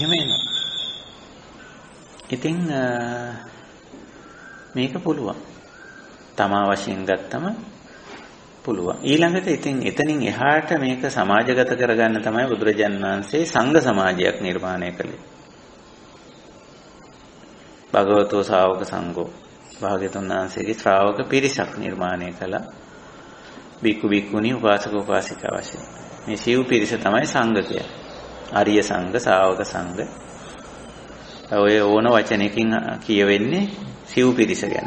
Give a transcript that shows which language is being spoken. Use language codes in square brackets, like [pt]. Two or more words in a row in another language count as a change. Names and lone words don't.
[si] එහෙම එනවා. ඉතින් මේක පුළුවන්. තමා වශයෙන් ගත්තම පුළුවන්. ඊළඟට ඉතින් එතනින් එහාට මේක සමාජගත කරගන්න තමයි බුදුරජාණන් වහන්සේ සංඝ සමාජයක් නිර්මාණය කළේ. [pi] භගවතෝ ශා วก සංඝෝ [si] භාග්‍යතුන් වහන්සේගේ ශ්‍රාවක පිරිසක් නිර්මාණය කළා. බික්කු බික්කුණී උපාසක උපාසිකා වශයෙන්. මේ සිව් පිරිස තමයි සංඝ කියන්නේ. ආර්ය සංඝ, ශා วก සංඝ. ඔය ඕන වචනයකින් කියවෙන්නේ සිව් පිරිස ගැන.